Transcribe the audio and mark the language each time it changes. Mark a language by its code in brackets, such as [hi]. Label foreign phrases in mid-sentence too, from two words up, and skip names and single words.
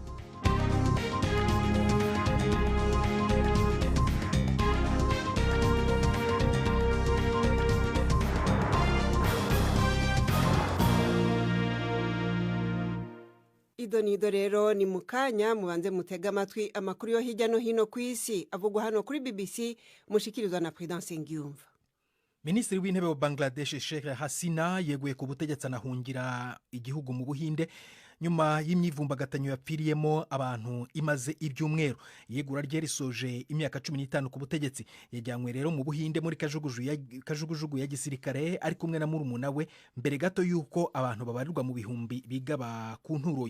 [rn] Nido rero ni mukanya mubanze mutega amatwi amakuru yo hirya no hino ku isi avugwa hano kuri BBC mushikirizwa na Prudence Ngiyumva. [rw] Minisitiri w'intebe wa Bangladesh Sheikh Hasina yeguye ku butegetsi anahungira igihugu mu Buhinde nyuma y'imyivumbagatanyo yapfiriyemo abantu imaze ibyumweru. Yegura rye risoje imyaka 15 ku butegetsi. Yajyanywe rero mu Buhinde muri kajugujugu ya gisirikare ari kumwe na murumuna we mbere gato yuko abantu babarirwa mu bihumbi bigaba ku nturoye.